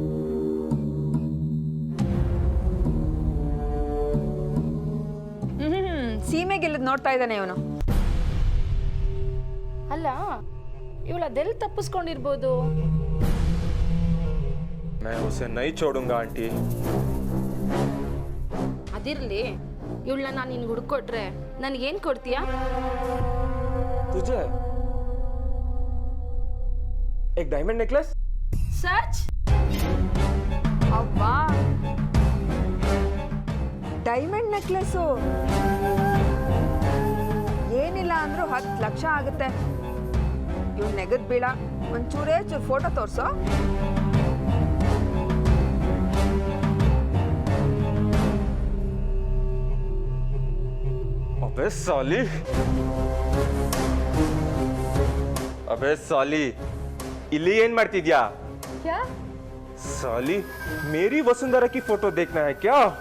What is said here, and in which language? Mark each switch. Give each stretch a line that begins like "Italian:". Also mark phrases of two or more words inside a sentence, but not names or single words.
Kannada: ಸೀಮೆಗೆಲ್ಲದ್ ನೋಡ್ತಾ ಇದ್ದಾನೆ ಇವನು. ಅಲ್ಲ, ಇವಳು ಅದೆಲ್ಲಿ ತಪ್ಪಿಸ್ಕೊಂಡಿರ್ಬೋದು?
Hindi: मैं उसे नहीं छोड़ूंगा आंटी.
Kannada: ಅದಿರ್ಲಿ, ಇವಳನ್ನ ನಾನು ನಿನ್ಗೆ ಹುಡ್ಕೊಟ್ರೆ ನನ್ಗೇನ್ ಕೊಡ್ತೀಯಾ?
Hindi: तुझे एक
English: diamond necklace.
Kannada: ಸಚ್? ಅವ್ವಾ,
English: diamond necklace
Kannada: ಏನಿಲ್ಲ ಅಂದ್ರೂ 10 ಲಕ್ಷ ಆಗುತ್ತೆ. ಇವ್ ನೆಗದ್ ಬೀಳ. ಒಂಚೂರೇ ಚೂರು ಫೋಟೋ ತೋರ್ಸೋ.
Hindi: अबे साली,
Kannada: ಇಲ್ಲಿ ಏನ್ ಮಾಡ್ತಿದ್ಯಾ?
Hindi: क्या? साली, मेरी वसुंधरा की फोटो देखना है क्या?